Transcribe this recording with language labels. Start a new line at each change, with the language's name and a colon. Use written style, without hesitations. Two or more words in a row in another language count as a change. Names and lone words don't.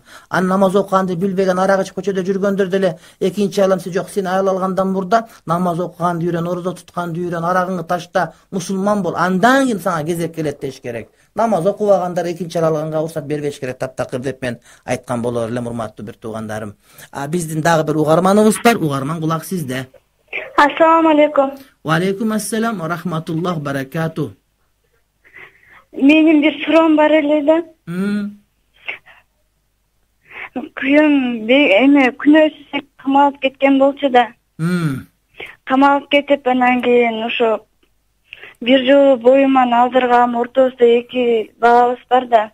Kyrgyz: Намаз окуганды билбеген, арак ичип көчөдө жүргөндөр деле экинчи аялымсы жок, сен аял алгандан мурда намаз окуганды үйрөн, орозо тутканды үйрөн, арагыңды ташта, мусулман бол. Андан кийин сага кезек келет деш керек. Намаз окубагандар экинчи аял алганга уруксат бербеш керек, таптакыр деп мен айткан болор элем, урматтуу бир туугандарым. Биздин дагы бир угарманыбыз бар. Угарман, кулак сизде.
Arabic: السلام عليكم. وعليكم السلام ورحمة الله بركاته.
Kyrgyz: Менин бир суроом бар эле да. Күйөөм күнөөсүз камалып кеткен болчу да. Камалып кетип, анан кийин ошо бир жыл боюман алдыргам, ортосунда 2 балабыз бар да.